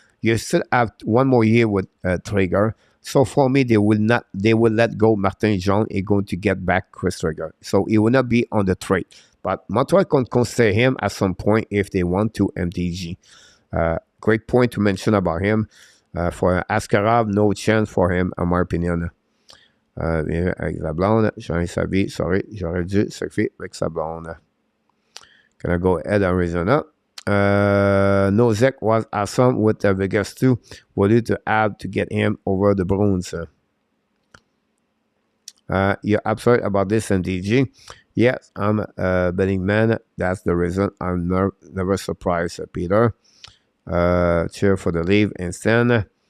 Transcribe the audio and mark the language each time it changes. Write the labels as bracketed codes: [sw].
[en] You still have 1 more year with Trigger. So for me, they will let go Martin Jean and going to get back Chris Trigger. So he will not be on the trade. But Montreal can consider him at some point if they want to MTG. Great point to mention about him. For Askarov, no chance for him, in my opinion. [fr] Avec la blonde, j'aurais saisi, [en] sorry, [fr] j'aurais dû surfer avec sa blonde. [en] Can I go ahead Arizona? Nozek was awesome with Vegas too. What did to add to get him over the Bruins? You're absolutely about this MTG. Yes, I'm a betting man. That's the reason I'm never surprised, Peter. Cheer for the leave instant.